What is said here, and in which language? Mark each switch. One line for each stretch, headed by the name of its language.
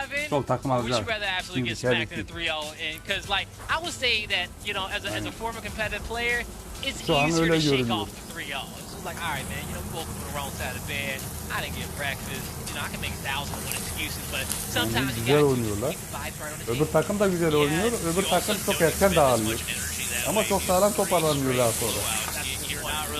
Turkish: Çok takım alacak. Şimdi şu an öyle görünüyor.
English: Like, all right, man, we both on the wrong side of the bed. I didn't get breakfast. I can make 1,001 excuses, but sometimes you
Turkish: güzel oynuyorlar. Öbür takım da güzel oynuyor. Öbür takım çok erken dağılıyor. Ama çok sağlam toparlanıyorlar sonra.